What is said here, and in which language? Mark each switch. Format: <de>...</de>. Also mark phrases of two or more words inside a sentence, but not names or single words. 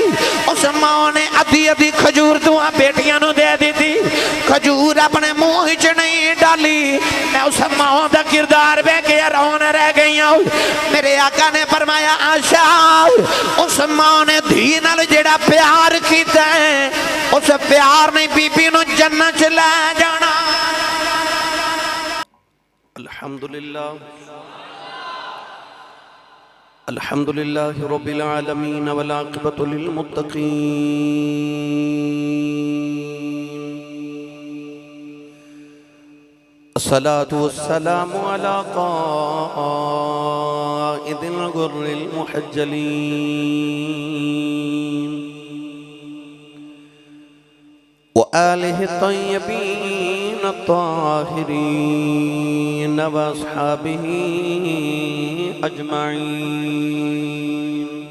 <pa>اس ماں نے ادھی ادھی کھجور دوآ بیٹیاں نوں دے دتی سی، کھجور اپنے منہ چ نہیں ڈالی. میں اس ماں کا کردار ویکھ کے حیران رہ گئی ہوں. میرے آقا نے فرمایا عائشہ، اس ماں نے دھی نال جیہڑا پیار کیتا ہے، اس پیار نے بی بی نوں جنت چ لے جانا.</pa> <ar>الحمد لله الحمد لله رب العالمين والعاقبة للمتقين. الصلاة والسلام على قائد الغر المحجلين وآله الطيبين الطاهرين وأصحابه أجمعين.</ar>